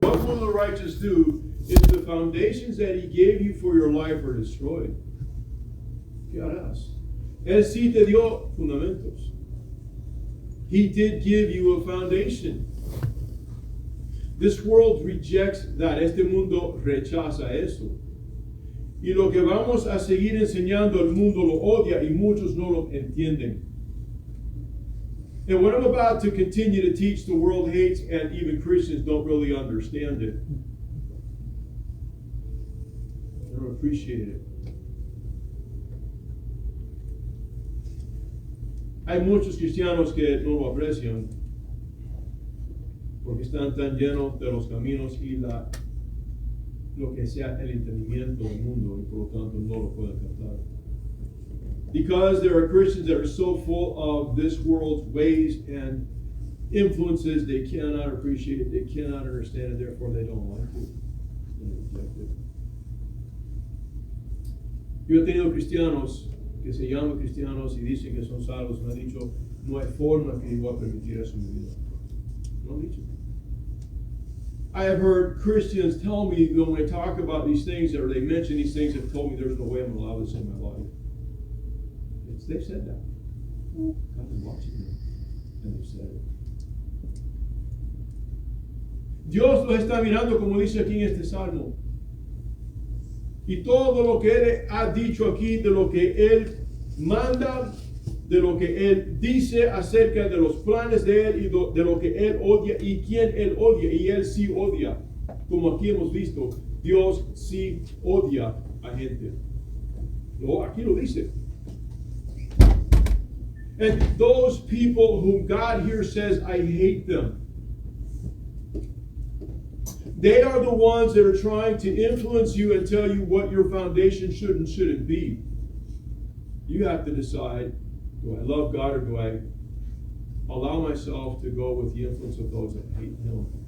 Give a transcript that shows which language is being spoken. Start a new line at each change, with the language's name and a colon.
English: What will the righteous do if the foundations that he gave you for your life are destroyed?
Spanish: ¿Qué harás? Él sí te dio fundamentos.
English: He did give you a foundation. This world rejects that.
Spanish: Este mundo rechaza eso. Y lo que vamos a seguir enseñando, el mundo lo odia y muchos no lo entienden.
English: And what I'm about to continue to teach, the world hates, and even Christians don't really understand it. They don't appreciate it.
Spanish: Hay muchos cristianos que no lo aprecian porque están tan llenos de los caminos y lo que sea el entendimiento del mundo y por lo tanto no lo pueden captar.
English: Because there are Christians that are so full of this world's ways and influences, they cannot appreciate it, they cannot understand it, therefore they don't like it. They reject it.
Spanish: Yo he tenido cristianos que se llaman cristianos y dicen que son salvos, me han dicho, no hay forma que yo voy a permitir eso en mi vida. No han dicho.
English: I have heard Christians tell me when they talk about these things or they mention these things, have told me there's no way I'm going to allow this in my life. They've said that. God is watching them. And they've said it.
Spanish: Dios los está mirando como dice aquí en este salmo. Y todo lo que Él ha dicho aquí, de lo que Él manda, de lo que Él dice acerca de los planes de Él y de lo que Él odia y quién Él odia. Y Él sí odia. Como aquí hemos visto, Dios sí odia a gente. Aquí lo dice.
English: And those people whom God here says, I hate them. They are the ones that are trying to influence you and tell you what your foundation should and shouldn't be. You have to decide, do I love God or do I allow myself to go with the influence of those that hate Him?